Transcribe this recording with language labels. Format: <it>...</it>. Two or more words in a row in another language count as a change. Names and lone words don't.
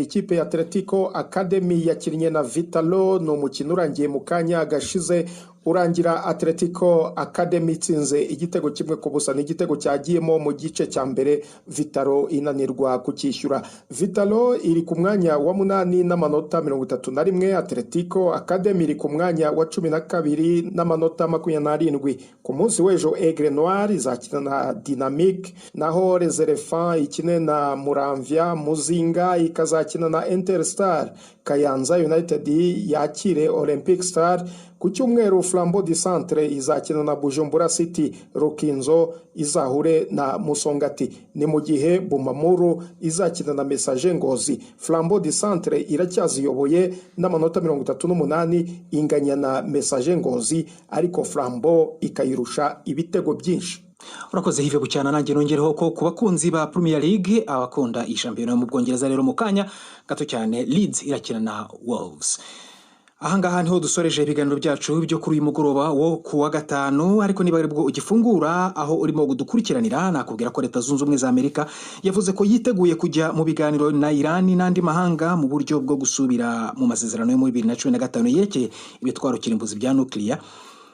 <rw>Ikipe ya Atletico Academy yakinnye na Vitalo, no mukino urangiye mu kanya gashize, urangira Atletico Academy itsinze igitego kimwe ku busa. N'igitego cyagiyemo mu gice cya mbere, Vitalo inanirwa kucyishyura. Vitalo iri ku mwanya wa 8 n'amanota 31, Atletico Academy iri ku mwanya wa 12 n'amanota 27. Ku munsi w'ejo Aigle Noir izakina na Dynamique, naho Les Elephants ikine na Muramvya, Muzinga ikazakina na Interstar, Kayanza United yakire Olympic Star. Ku cyumweru Flambeau du Centre izakina na Bujumbura City, Rukinzo izahure na Musongati. Ni mu gihe Bumamuru izakina na Messager Ngozi. Flambeau du Centre iracyaziyoboye n'amanota 38, inganya na Messager Ngozi, ariko Flambeau ikayirusha ibitego byinshi. Urakoze Yves Bucyana. Nanjye nongereho ko ku bakunzi ba Premier League, abakunda iyi shampiyona mu Bwongereza, rero mu kanya gato cyane Leeds irakina na Wolves. Ahangaha niho dusoreje ibiganiro byacu byo kuri uyu mugoroba wo kuwa gatanu. Ariko niba aribwo ugifungura aho urimo gudukurikiranira, nakubwira ko Leta Zunze Ubumwe za Amerika yavuze ko yiteguye kujya mu biganiro na Iran n'andi mahanga mu buryo bwo gusubira mu masezerano yo muri 2015 yerekeye ibitwaro kirimbuzi bya nuclear.</rw>